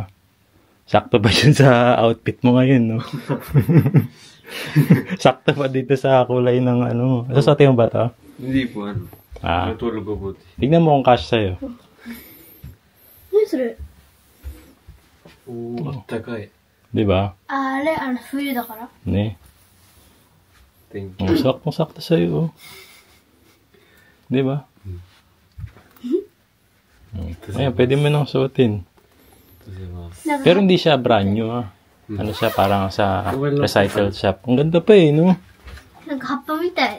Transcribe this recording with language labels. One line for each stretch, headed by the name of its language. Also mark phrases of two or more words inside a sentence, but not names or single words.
Filipino: Sakto ba yun sa outfit mo ngayon, no? Sakto pa dito sa kulay ng ano. Sasuotin mo ba ito? Hindi po, ano. Ah. Natulog ko buti. Tignan mo kung cash sa'yo.
Japanese: 何それ
Filipino: Oo, takay. Di ba?
Japanese: あれ、冬だから。 Ne.
English: Thank
Filipino: Oh, sakto sa'yo, oh. Di ba? Ayan, pwede mo nang suotin.
English: you.
Filipino: Pero hindi siya brand new, ah. Ano siya, parang sa recycle shop. Ang ganda pa eh, no?
Japanese: なんか葉っぱみたい。